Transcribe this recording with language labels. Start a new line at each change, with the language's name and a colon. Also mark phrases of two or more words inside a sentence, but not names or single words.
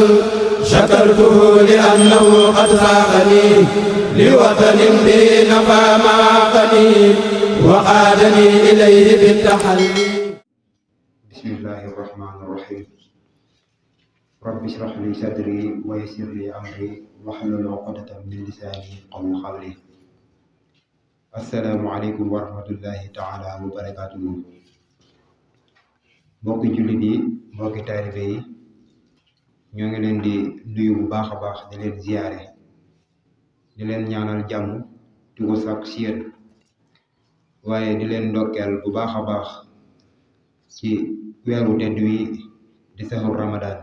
Arabic: شكرته لأنه قد ساقني لوطن به نفى ما عقني وقادني إليه بالتحلي. بسم الله الرحمن الرحيم. رب اشرح لي صدري ويسر لي أمري واحلل عقدة من لساني يفقهوا قولي. السلام عليكم ورحمة الله تعالى وبركاته.
Wolof: mbokki jullit yi, mbokki taalibe yi, ñoo ngi leen di nuyu bu baax a baax di leen ziyaare, di leen ñaanal jàmm di ko sàkk ci yéen, waaye di leen ndokkeel bu baax a baax ci weeru tedd wi di saxur Ramadan.